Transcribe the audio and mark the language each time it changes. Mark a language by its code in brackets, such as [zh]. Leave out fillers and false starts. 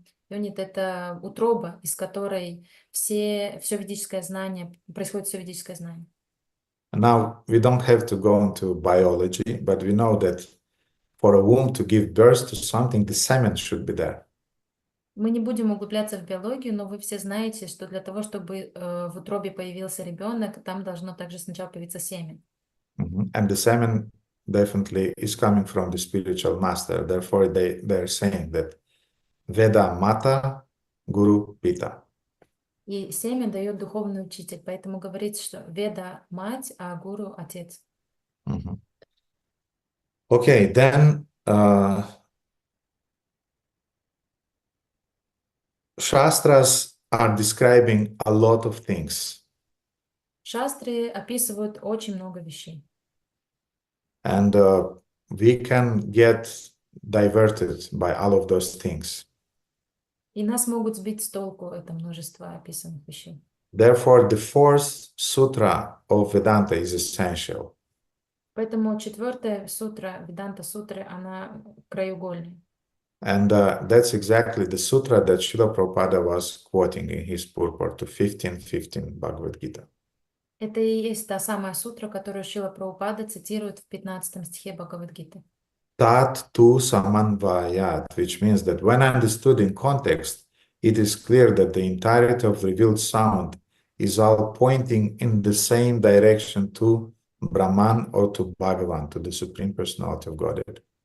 [ru] Йонит — это утроба, из которой все ведическое знание, происходит все ведическое знание. [en] Now, we don't have to go into biology, but we know that for a womb to give birth to something, the semen should be there. [ru] Мы не будем углубляться в биологию, но вы все знаете, что для того, чтобы в утробе появился ребенок, там должно также сначала появиться семя. [en] And the semen definitely is coming from the spiritual master. Therefore, they're saying that [sa] Veda Mata, Guru Pita. [ru] И семя дает духовный учитель, поэтому говорится, что Веда — мать, а Гуру — отец. [en] Okay, then Shastras are describing a lot of things. [ru] Шастры описывают очень много вещей. [en] And we can get diverted by all of those things. [ru] И нас могут сбить с толку это множество описанных вещей. [en] Therefore, the fourth sutra of Vedanta is essential. [ru] Поэтому четвертая сутра, Веданта сутры, она краеугольная. [en] And that's exactly the sutra that Srila Prabhupada was quoting in his purport to 15:15 Bhagavad Gita. [ru] Это и есть та самая сутра, которую Шрила Прабхупада цитирует в 15 стихе Бхагавад-гиты. [sa] Tat tu samanvayat, [en] which means that when understood in context, it is clear that the entirety of revealed sound is all pointing in the same direction to Brahman or to Bhagavan, to the Supreme Personality of Godhead.